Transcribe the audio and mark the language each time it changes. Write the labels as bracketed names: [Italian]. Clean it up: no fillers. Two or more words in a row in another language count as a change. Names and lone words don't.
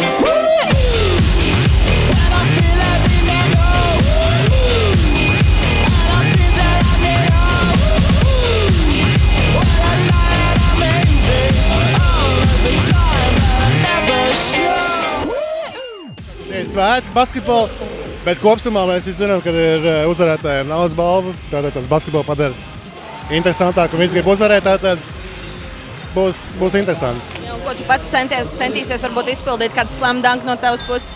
[English] And I feel every minute, and I feel that I need. What a night, amazing. All of the time, I never slow. [Latvian] Svēti basketbolu, bet kopsumā mēs zinām, ka ir uzvarētājiem naudas balva. Tātad tas basketbolu padara interesantāk, un visi grib uzvarēt, tātad būs interesanti. Ja, un ko tu pats centīsies varbūt izpildīt kādu [English] slam dunk [Latvian] no tavas puses?